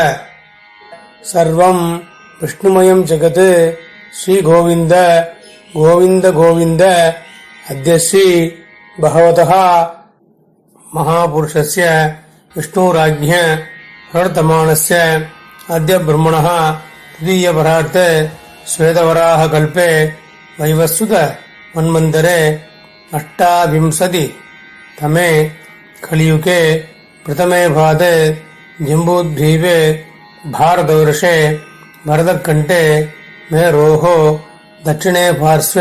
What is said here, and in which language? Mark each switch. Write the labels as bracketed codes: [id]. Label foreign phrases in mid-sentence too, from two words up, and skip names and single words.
[sa] सर्वम् विष्णुमयम् जगत्. श्री गोविन्द गोविन्द गोविन्द. अद्य श्री भगवतः महापुरुषस्य विष्णुराज्ञ प्रवर्तमानस्य अद्य ब्रह्मणः तृतीयपरार्थ श्वेतवराहकल्पे वैवस्वत मन्वन्तरे अष्टाविंशति तमे कलियुगे प्रथमे पादे जम्बूद्वीपे भारतवर्षे भरतकण्ठे मेरोः दक्षिणे पार्श्वे